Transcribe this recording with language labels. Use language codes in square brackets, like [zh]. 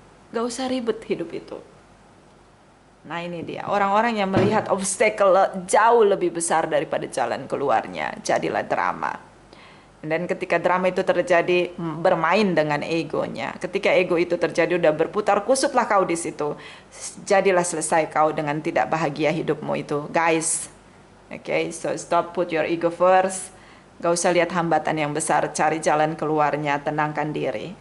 [id] Nggak usah ribet hidup itu. Nah ini dia, orang-orang yang melihat obstacle jauh lebih besar daripada jalan keluarnya. Jadilah drama. Dan ketika drama itu terjadi, bermain dengan egonya. Ketika ego itu terjadi, udah berputar kusutlah kau di situ. Jadilah selesai kau dengan tidak bahagia hidupmu itu. [en] Guys, okay, so stop, put your ego first. [id] Gak usah lihat hambatan yang besar, cari jalan keluarnya, tenangkan diri.